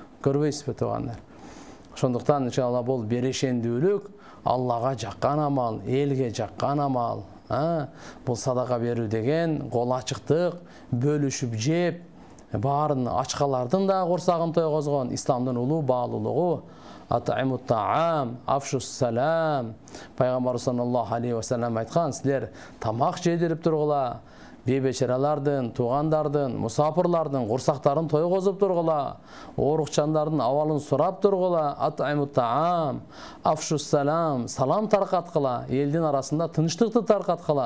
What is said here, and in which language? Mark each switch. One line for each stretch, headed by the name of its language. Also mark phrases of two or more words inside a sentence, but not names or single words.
Kyrgyz: Көрбөйсүзбү туугандар? Ошондуктан иншалла бул берешендүүлүк Аллага жаккан амал, элге жаккан амал. Бул садака берүү деген кол ачыктык, бөлүшүп жеп, баарын ачкалардын да курсагын тойгозгон исламдын улуу баалуулугу.
Arabic: أطعموا الطعام، أفشوا السلام.
Kyrgyz: Пайгамбар
Arabic: صلى الله عليه وسلم
Kyrgyz: айткан, силер тамак жедирип тургула, бейбечаралардын, туугандардын, мусафирлардын курсактарын тойгозуп тургула, оорукчандардын абалын сурап тургула.
Arabic: أطعموا الطعام، أفشوا السلام,
Kyrgyz: салам таркаткыла, элдин арасында тынчтыкты таркаткыла.